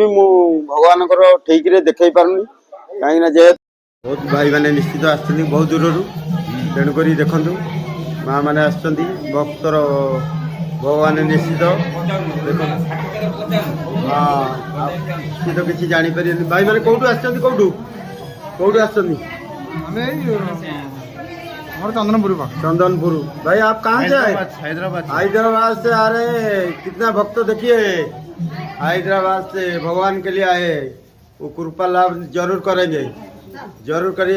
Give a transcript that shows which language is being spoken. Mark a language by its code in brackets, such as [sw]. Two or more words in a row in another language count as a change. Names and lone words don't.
[or] ମୁଁ ଭଗବାନଙ୍କର ଠିକରେ ଦେଖେଇ ପାରୁନି, କାହିଁକି ନା ଯେହେତୁ ବହୁତ ଭାଇ ମାନେ ନିଶ୍ଚିତ ଆସିଛନ୍ତି ବହୁତ ଦୂରରୁ। ତେଣୁକରି ଦେଖନ୍ତୁ ମା ମାନେ ଆସିଛନ୍ତି। ଭକ୍ତର ଭଗବାନ ନିଶ୍ଚିତ ଦେଖନ୍ତୁ। ହଁ ନିଶ୍ଚିତ କିଛି ଜାଣିପାରିବେନି। ଭାଇ ମାନେ କୋଉଠୁ ଆସିଛନ୍ତି? କୋଉଠୁ ଆସିଛନ୍ତି? [hi] चंदनपुर। चंदनपुर। भाई आप कहाँ से आए? हैदराबाद से आ रहे हैं। कितना भक्त देखिए हैदराबाद से भगवान के लिए आए। वो कृपा लाभ जरूर करेंगे। जरूर करिए।